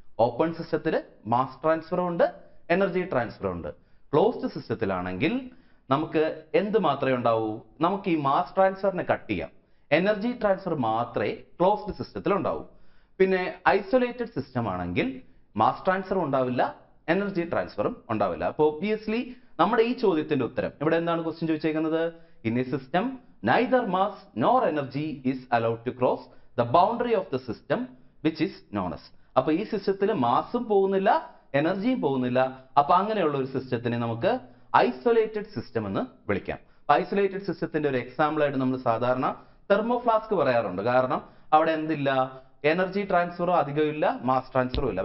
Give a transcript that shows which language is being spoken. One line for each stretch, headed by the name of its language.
Malayalam: Open സിസ്റ്റത്തിൽ mass ട്രാൻസ്ഫറും ഉണ്ട്, energy ട്രാൻസ്ഫറും ഉണ്ട്. ക്ലോസ്ഡ് സിസ്റ്റത്തിലാണെങ്കിൽ നമുക്ക് എന്ത് മാത്രമേ ഉണ്ടാവൂ, നമുക്ക് ഈ മാസ് ട്രാൻസ്ഫറിനെ കട്ട് ചെയ്യാം, എനർജി ട്രാൻസ്ഫർ മാത്രമേ ക്ലോസ്ഡ് സിസ്റ്റത്തിൽ ഉണ്ടാവൂ. പിന്നെ ഐസൊലേറ്റഡ് സിസ്റ്റം ആണെങ്കിൽ മാസ് ട്രാൻസ്ഫറും ഉണ്ടാവില്ല, എനർജി ട്രാൻസ്ഫറും ഉണ്ടാവില്ല. അപ്പോൾ ഒബ്വിയസ്ലി നമ്മുടെ ഈ ചോദ്യത്തിന്റെ ഉത്തരം ഇവിടെ എന്താണ് question ചോദിച്ചേക്കുന്നത്,
English: In a system neither mass nor energy is allowed to cross the boundary of the system which is known as.
Malayalam: അപ്പോൾ ഈ സിസ്റ്റത്തിൽ മാസും പോകുന്നില്ല, എനർജിയും പോകുന്നില്ല. അപ്പോൾ അങ്ങനെയുള്ള ഒരു സിസ്റ്റത്തിനെ നമുക്ക് ഐസൊലേറ്റഡ് സിസ്റ്റം എന്ന് വിളിക്കാം. ഐസൊലേറ്റഡ് സിസ്റ്റത്തിന്റെ ഒരു എക്സാമ്പിൾ ആയിട്ട് നമ്മൾ സാധാരണ തെർമോഫ്ലാസ്ക് പറയാറുണ്ട്. കാരണം അവിടെ എന്തില്ല, എനർജി ട്രാൻസ്ഫറും അധികം ഇല്ല, മാസ് ട്രാൻസ്ഫറും ഇല്ല.